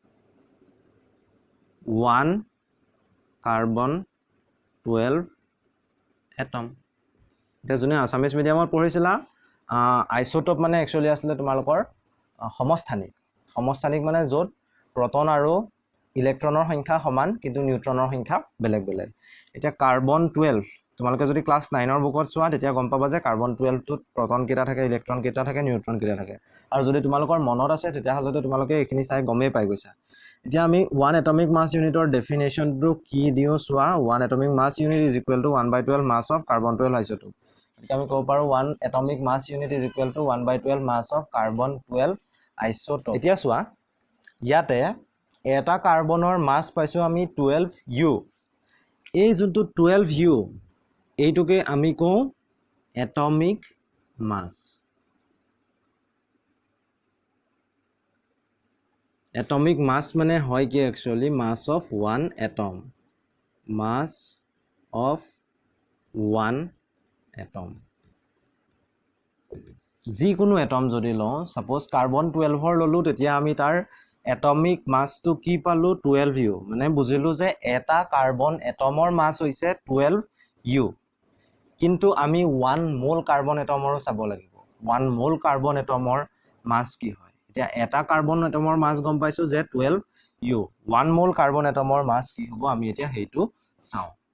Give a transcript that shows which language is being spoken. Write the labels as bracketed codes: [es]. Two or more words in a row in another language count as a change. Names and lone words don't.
[as] 1 [en] carbon 12 atom [as] এটা জুনে আসামিজ মিডিয়ামত পঢ়িছিলা আইসোটোপ মানে actually আসলে তোমালোকৰ সমস্থানিক মানে য'ত প্ৰটন আৰু ইলেক্ট্ৰনৰ সংখ্যা সমান কিন্তু নিউট্ৰনৰ সংখ্যা বেলেগ বেলেগ এতিয়া কাৰ্বন 12 তোমালোকে যদি ক্লাস 9 ৰ বুকত চোৱা তেতিয়া গম পাবা যে কাৰ্বন 12 টোত প্ৰটন কেইটা থাকে ইলেক্ট্ৰন কেইটা থাকে নিউট্ৰন কেইটা থাকে আৰু যদি তোমালোকৰ মনত আছে তেতিয়া হলে তোমালোকে এখিনি চাই গমেই পাই গৈছা এতিয়া আমি 1 [en] atomic mass unitৰ [as] ডেফিনিশনটো কি দিও চোৱা [en] 1 atomic mass unit is equal to 1/12 mass of carbon 12 isotope [as] এতিয়া আমি ক'ব পাৰো [en] 1 atomic mass unit is equal to 1/12 mass of carbon 12 isotope [as] এতিয়া চোৱা ইয়াতে এটা কাৰ্বনৰ মাছ পাইছো আমি 12U এই যোনটো 12U এইটোকে আমি কওঁ [en] atomic mass atomic mass [as] মানে হয় কি [en] actually mass of one atom [as] যিকোনো এটম যদি লওঁ সাপোজ কাৰ্বন 12 ৰ ললো তেতিয়া আমি তাৰ এটমিক মাছটো কি পালো 12U মানে বুজিলো যে এটা কাৰ্বন এটমৰ মাছ হৈছে 12U কিন্তু আমি 1 মোল কাৰ্বন এটমৰো চাব লাগিব 1 মোল কাৰ্বন এটমৰ মাছ কি হয় এতিয়া এটা কাৰ্বন এটমৰ মাছ গম পাইছো যে 12U 1 মোল কাৰ্বন এটমৰ মাছ কি হ'ব আমি এতিয়া হেইটো চাও